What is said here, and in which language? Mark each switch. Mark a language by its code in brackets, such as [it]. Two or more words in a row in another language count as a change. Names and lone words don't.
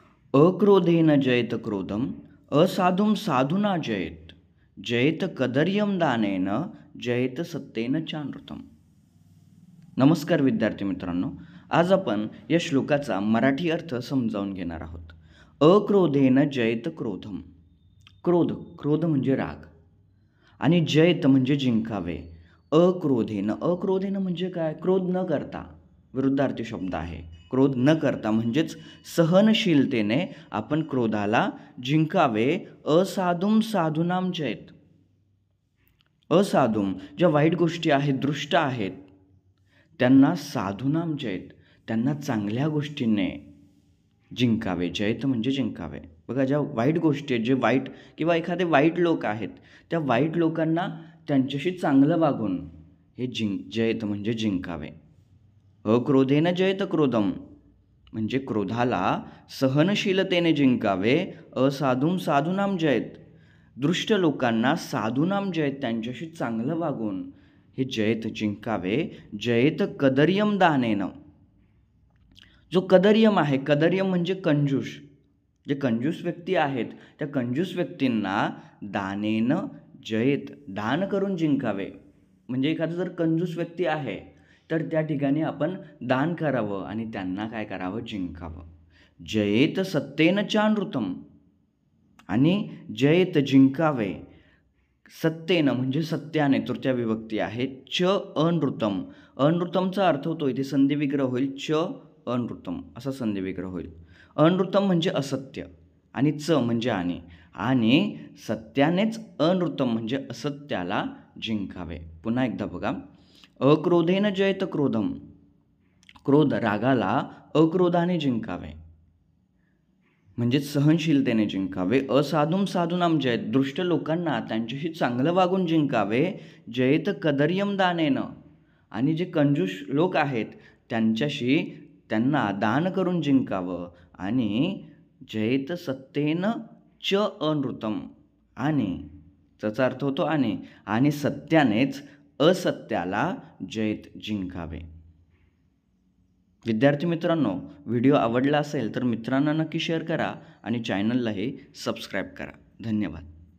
[sa] अक्रोधेन जयत क्रोधम असाधुम साधुना जयेत जयत कदर्यम दानेन जयत सत्तेन चानृतम. [mr] नमस्कार विद्यार्थी मित्रांनो, आज आपण या श्लोकाचा मराठी अर्थ समजावून घेणार आहोत. [sa] अक्रोधेन जयत क्रोधम. [mr] क्रोध म्हणजे राग आणि जयत म्हणजे जिंकावे. अक्रोधेन म्हणजे काय? क्रोध न करता, विरुद्धार्थी शब्द आहे. क्रोध न करता म्हणजेच सहनशीलतेने आपण क्रोधाला जिंकावे. [sa] असाधुम साधूनाम जयत. [mr] असाधुम ज्या वाईट गोष्टी आहेत, दृष्ट आहेत, त्यांना [sa] साधूनाम जयत, [mr] त्यांना चांगल्या गोष्टींनी जिंकावे. जयत म्हणजे जिंकावे. बघा, ज्या वाईट गोष्टी आहेत, जे वाईट किंवा एखादे वाईट लोक आहेत, त्या वाईट लोकांना त्यांच्याशी चांगलं वागून हे जयत म्हणजे जिंकावे. [sa] अक्रोधेन जयत क्रोधम [mr] म्हणजे क्रोधाला सहनशीलतेने जिंकावे. [sa] असाधुम साधूनाम जयत, [mr] दृष्ट लोकांना [sa] साधूनाम जयत, [mr] त्यांच्याशी चांगलं वागून हे जयत जिंकावे. [sa] जयत कदर्यम दानेन. [mr] जो कदर्यम आहे, कदर्यम म्हणजे कंजूस, जे कंजूस व्यक्ती आहेत, त्या कंजूस व्यक्तींना [sa] दानेन जयत, [mr] दान करून जिंकावे. म्हणजे एखादा जर कंजूस व्यक्ती आहे तर त्या ठिकाणी आपण दान करावं आणि त्यांना काय करावं? [sa] जिंकावं. जयेत सत्तेन चानृतम. [mr] आणि जयेत जिंकावे सत्तेनं म्हणजे सत्याने, तृतीय विभक्ती आहे. [sa] च अनृतम. [mr] अनृतमचा अर्थ होतो इथे संधिविग्रह होईल. [sa] च अनृतम [mr] असा संधिविग्रह होईल. अनृतम म्हणजे असत्य आणि च म्हणजे आणि सत्यानेच अनृतम म्हणजे असत्याला जिंकावे. पुन्हा एकदा बघा. [sa] अक्रोधेन जयत क्रोधम. [mr] क्रोध, रागाला अक्रोधाने जिंकावे म्हणजे सहनशीलतेने जिंकावे. [sa] असाधुम साधूनाम जयत, [mr] दृष्ट लोकांना त्यांच्याशी चांगलं वागून जिंकावे. [sa] जयत कदर्यम दानेन. [mr] आणि जे कंजूस लोक आहेत त्यांना दान करून जिंकावं. [sa] आणि जयत सत्तेन च अनृतम. [mr] आणि त्याचा अर्थ होतो आणि सत्यानेच असत्याला जयत जिंकावे. विद्यार्थी मित्रांनो, व्हिडिओ आवडला असेल तर मित्रांना नक्की शेअर करा आणि चॅनललाही सबस्क्राईब करा. धन्यवाद.